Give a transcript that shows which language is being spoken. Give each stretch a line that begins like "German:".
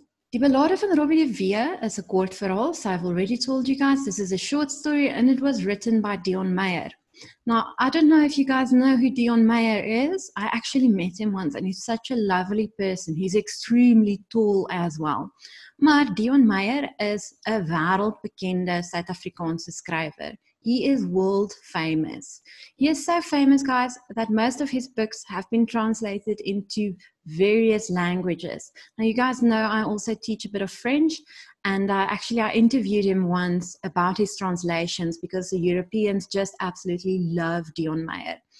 English: Die Ballade van Robbie de Vere is a
Afrikaans: kort verhaal,
English: so I've already told you guys this is a short story and it was written by Dion Meyer. Now, I don't know if you guys know who Dion Meyer is. I actually met him once and he's such a lovely person. He's extremely tall as well.
Afrikaans: Maar Dion Meyer is 'n wêreldbekende Suid-Afrikaanse skrywer.
English: He is world famous. He is so famous, guys, that most of his books have been translated into various languages. Now, you guys know I also teach a bit of French, and I interviewed him once about his translations because the Europeans just absolutely love Dion Meyer.